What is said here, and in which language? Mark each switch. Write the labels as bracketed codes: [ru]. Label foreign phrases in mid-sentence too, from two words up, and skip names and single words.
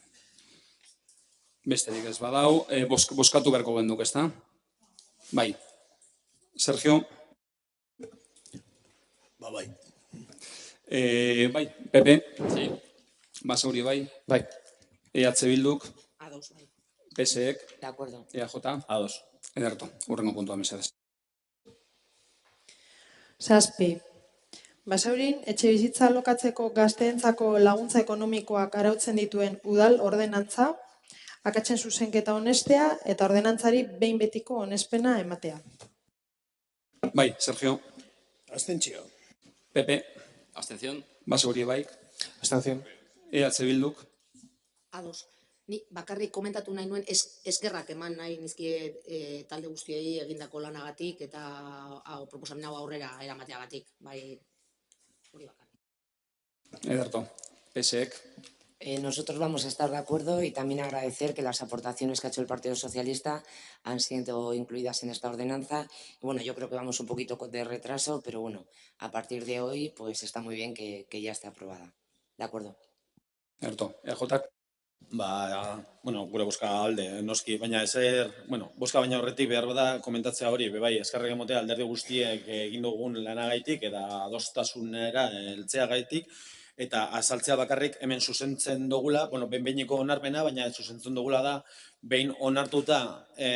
[eu] Besterik ez badau, bozkatu beharko genduk, ezta? Bai. Sergio? Bai. Bai, Pepe? [es] Sí. [eu] Basauri bai? Bai. EH Bilduk? Ados, bai. PSek? [es] De acuerdo. [eu] EAJ? Ados. Ederto, hurrengo puntua mesedez. 7. Basaurin, etxe bizitza alokatzeko gazteentzako laguntza ekonomikoak arautzen dituen udal ordenantza, akatsen zuzenketa onestea eta ordenantzari behin betiko onespena ematea. Bai, Sergio? Abstentzio. Pepe? [es] Abstención. [eu] Basauri bai? Abstentzio. EH Bilduk? Ados. Ni bakarrik komentatu nahi nuen eskerrak eman nahi nizkie talde guztiei egindako lanagatik eta proposamen hau aurrera eramateagatik. Bai, hori bakarrik. Ederto. PSek? [es] Nosotros vamos a estar de acuerdo y también agradecer que las aportaciones que ha hecho el Partido Socialista han sido incluidas en esta ordenanza. Y bueno, yo creo que vamos un poquito de retraso, pero bueno, a partir de hoy pues está muy bien que ya esté aprobada. De acuerdo. [eu] Ederto. EAJ? Bueno, gure bozka alde, noski, baina bozka baina horretik behar da komentatzea hori, bai, eskerrak emotea alderdi guztiek egin dugun lanagaitik eta adostasunera heltzeagaitik, eta azaltzea bakarrik hemen zuzentzen dugula, behin-behineko onarpena, baina zuzentzen dugula da, behin onartuta,